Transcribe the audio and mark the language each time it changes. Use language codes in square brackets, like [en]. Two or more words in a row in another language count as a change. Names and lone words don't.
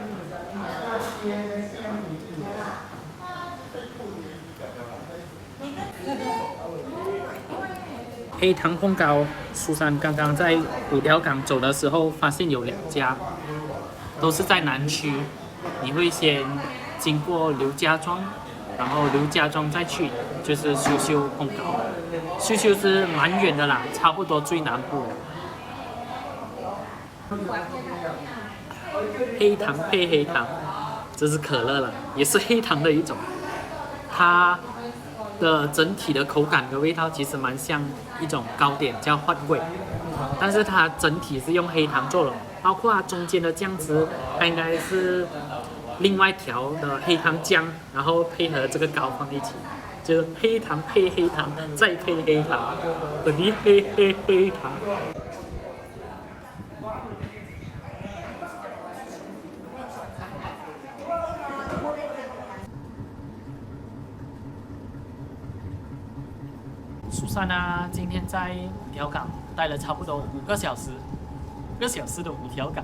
[zh] 黑糖碰糕，蘇珊剛剛在5條港走的時候，發現有2家，都是在南區。你會先經過劉家莊，然後劉家莊再去就是秀秀碰糕。秀秀是蠻遠的啦，差不多最南部。黑糖配黑糖，這是可樂了，也是黑糖的一種。它的整體的口感和味道其實蠻像一種糕點，叫換味，但是它整體是用黑糖做的，包括它中間的醬汁，它應該是另外調的黑糖漿，然後配合這個糕放一起，就是黑糖配黑糖，再配黑糖，等於黑糖。蘇珊啊，今天在5條港待了差不多5個小時，5個小時的5條港。